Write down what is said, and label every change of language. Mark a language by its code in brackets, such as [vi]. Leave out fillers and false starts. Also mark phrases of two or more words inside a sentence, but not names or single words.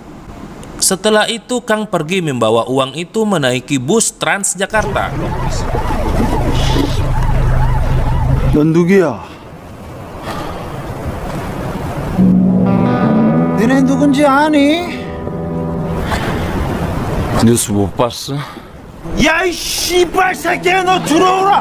[id] Setelah itu Kang pergi membawa uang itu menaiki bus Transjakarta. [ko] 넌 누구야? 너네 누군지 아니? 뉴스 못 봤어? 야, 이 씨발 새끼야, 너 들어오라!